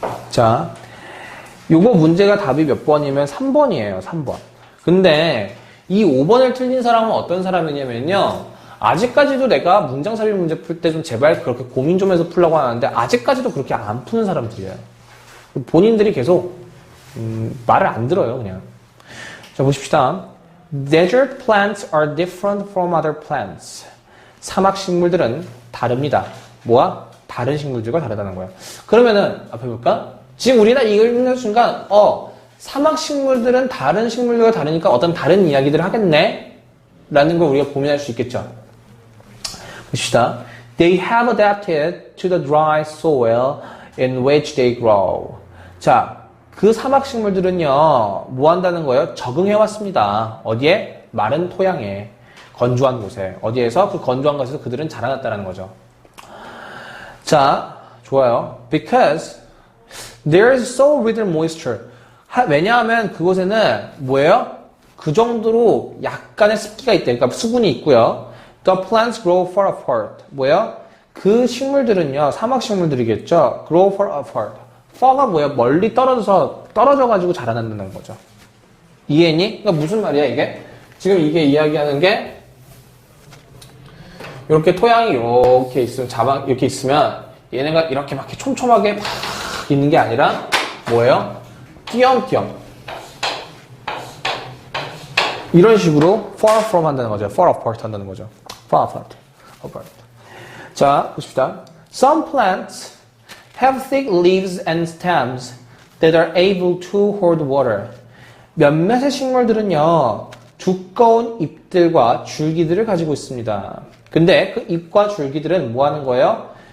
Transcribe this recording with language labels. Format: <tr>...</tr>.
<ko>자, 요거 문제가 답이 몇 번이면 3번이에요. 3번. 근데 이 5번을 틀린 사람은 어떤 사람이냐면요. 아직까지도 내가 문장삽입 문제 풀 때 좀 제발 그렇게 고민 좀 해서 풀려고 하는데 아직까지도 그렇게 안 푸는 사람들이에요. 본인들이 계속 말을 안 들어요. 그냥. 자, 보십시다.</ko> <en>Desert plants are different from other plants.</en> <ko>사막 식물들은 다릅니다. 뭐야? 다른 식물들과 다르다는 거예요. 그러면은 앞에 볼까? 지금 우리가 이걸 읽는 순간 사막 식물들은 다른 식물들과 다르니까 어떤 다른 이야기들을 하겠네? 라는 걸 우리가 고민할 수 있겠죠. 봅시다.</ko> <en>They have adapted to the dry soil in which they grow.</en> <ko>자, 그 사막 식물들은요, 뭐 한다는 거예요? 적응해 왔습니다. 어디에? 마른 토양에. 건조한 곳에. 어디에서? 그 건조한 곳에서 그들은 자라났다는 거죠. 자, 좋아요.</ko> <en>Because there is so little moisture.</en> <ko>왜냐하면 그곳에는 뭐예요? 그 정도로 약간의 습기가 있대. 그러니까 수분이 있고요.</ko> <en>The plants grow far apart.</en> <ko>뭐예요? 그 식물들은요, 사막 식물들이겠죠?</ko> <en>Grow far apart. far가</en> <ko>뭐예요? 멀리 떨어져가지고 자라난다는 거죠. 이해했니? 그러니까 무슨 말이야, 이게? 지금 이게 이야기하는 게, 이렇게 토양이 이렇게 있으면, 이렇게 있으면, 얘네가 이렇게 막 촘촘하게 막 있는 게 아니라, 뭐예요? 띄엄띄엄. 이런 식으로</ko> <en>far from</en> <ko>한다는 거죠.</ko> <en>far apart</en> <ko>한다는 거죠.</ko> <en>far apart.</en> <ko>자, 보십시다.</ko> <en>Some plants have thick leaves and stems that are able to hold water.</en> <ko>몇몇의 식물들은요, 두꺼운 잎들과 줄기들을 가지고 있습니다. 근데 그 잎과 줄기들은 뭐 하는 거예요?</ko>